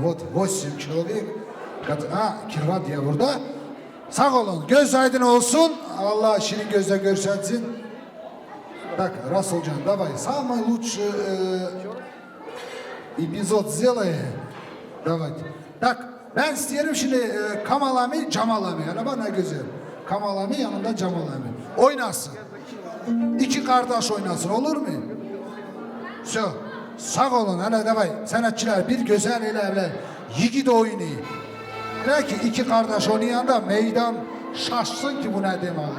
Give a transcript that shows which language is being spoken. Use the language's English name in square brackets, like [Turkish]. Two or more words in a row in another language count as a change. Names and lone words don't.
[Russian] Вот 8 человек. [Turkish] Kirva diye burada. Sağ olun. Göz aydın olsun. Allah şirin gözle görsetsin. [Russian] Так, Расулджан, давай. Самый лучший эпизод сделай. Давайте. Так, [Turkish] ben isterim şimdi Kamal Ami, Cemal Ami. Yani bana güzel. Kamal abi yanında Cemal abi. Oynasın. İki kardeş oynasın olur mu? So. Sağ olun hele davay. Sanatçılar bir güzel ile yiğit oyunu. Hele ki iki kardeş oynayanda meydan şaşsın ki bu ne demek.